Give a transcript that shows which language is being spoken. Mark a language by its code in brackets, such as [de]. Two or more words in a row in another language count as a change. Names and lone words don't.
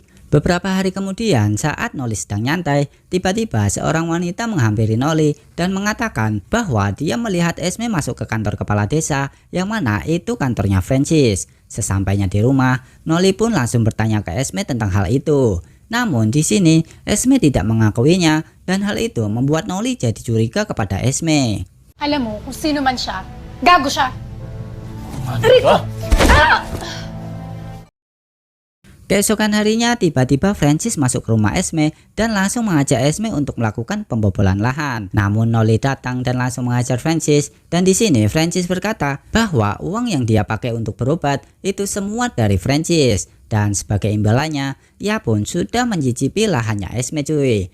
[id] Beberapa hari kemudian, saat Noli sedang nyantai, tiba-tiba seorang wanita menghampiri Noli dan mengatakan bahwa dia melihat Esme masuk ke kantor kepala desa yang mana itu kantornya Francis. Sesampainya di rumah, Noli pun langsung bertanya ke Esme tentang hal itu. Namun di sini Esme tidak mengakuinya dan hal itu membuat Noli jadi curiga kepada Esme. [tl] Alam mo, kung sino man siya, gago siya. Ka? [id] Keesokan harinya tiba-tiba Francis masuk ke rumah Esme dan langsung mengajak Esme untuk melakukan pembobolan lahan. Namun Noli datang dan langsung mengajar Francis, dan di sini Francis berkata bahwa uang yang dia pakai untuk berobat itu semua dari Francis, dan sebagai imbalannya ia pun sudah mencicipi lahannya Esme cuy.